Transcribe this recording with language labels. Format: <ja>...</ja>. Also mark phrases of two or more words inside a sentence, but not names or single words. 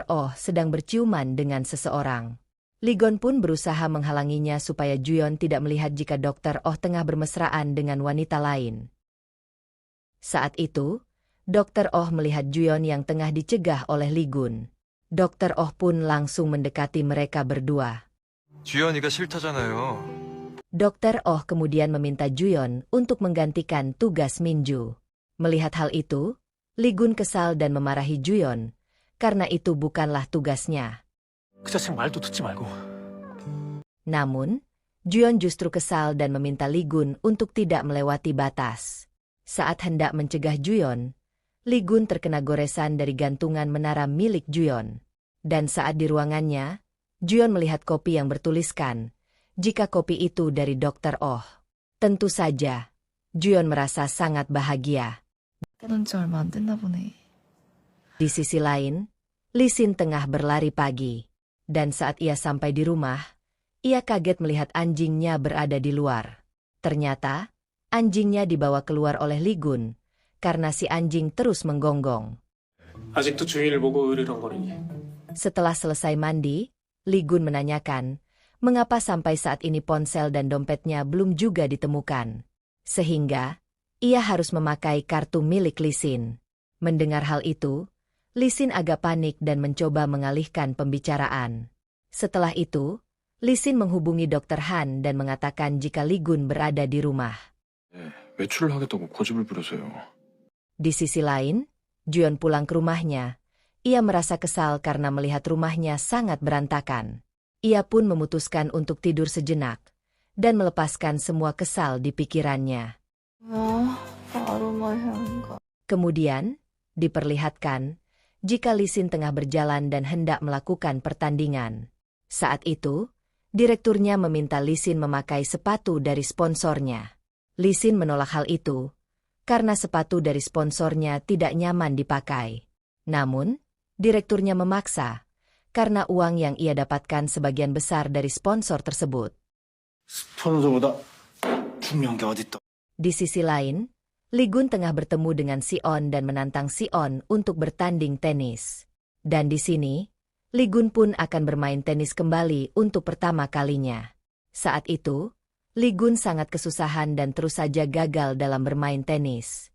<id>Oh sedang berciuman dengan seseorang. Lee Gun pun berusaha menghalanginya supaya Juyeon tidak melihat jika Dr. Oh tengah bermesraan dengan wanita lain. Saat itu, Dr. Oh melihat Juyeon yang tengah dicegah oleh Lee Gun. Dr. Oh pun langsung mendekati mereka berdua.</id> <ko>주연이가 싫다잖아요.</ko> <id>Dr. Oh kemudian meminta Juyeon untuk menggantikan tugas Minju. Melihat hal itu, Lee Gun kesal dan memarahi Juyeon, karena itu bukanlah tugasnya.</id> <ko>그 자식 말도 듣지 말고.</ko> <id>Namun, Juyeon justru kesal dan meminta Lee Gun untuk tidak melewati batas. Saat hendak mencegah Juyeon, Lee Gun terkena goresan dari gantungan menara milik Juyeon. Dan saat di ruangannya, Juyeon melihat kopi yang bertuliskan, jika kopi itu dari Dr. Oh. Tentu saja, Juyeon merasa sangat bahagia.</id> <ko>그런 지 얼마 안 됐나 보네.</ko> <id>Di sisi lain, Lee Sin tengah berlari pagi. Dan saat ia sampai di rumah, ia kaget melihat anjingnya berada di luar. Ternyata, anjingnya dibawa keluar oleh Lee Gun, karena si anjing terus menggonggong.</id> <ko>아직도 주인을 보고 으르렁거리니.</ko> <id>Setelah selesai mandi, Lee Gun menanyakan, mengapa sampai saat ini ponsel dan dompetnya belum juga ditemukan. Sehingga, ia harus memakai kartu milik Lisin. Mendengar hal itu, Lisin agak panik dan mencoba mengalihkan pembicaraan. Setelah itu, Lisin menghubungi Dr. Han dan mengatakan jika Ligun berada di rumah.</id> <ko>외출을 하겠다고 고집을 부려서요.</ko> <id>Di sisi lain, Juyeon pulang ke rumahnya. Ia merasa kesal karena melihat rumahnya sangat berantakan. Ia pun memutuskan untuk tidur sejenak dan melepaskan semua kesal di pikirannya. Kemudian, diperlihatkan jika Lisin tengah berjalan dan hendak melakukan pertandingan. Saat itu, direkturnya meminta Lisin memakai sepatu dari sponsornya. Lisin menolak hal itu karena sepatu dari sponsornya tidak nyaman dipakai. Namun, direkturnya memaksa karena uang yang ia dapatkan sebagian besar dari sponsor tersebut.</id> <ko>스폰서보다 중요한 게 어딨다.</ko> <id>Di sisi lain, Ligun tengah bertemu dengan Sion dan menantang Sion untuk bertanding tenis. Dan di sini, Ligun pun akan bermain tenis kembali untuk pertama kalinya. Saat itu, Ligun sangat kesusahan dan terus saja gagal dalam bermain tenis.</id>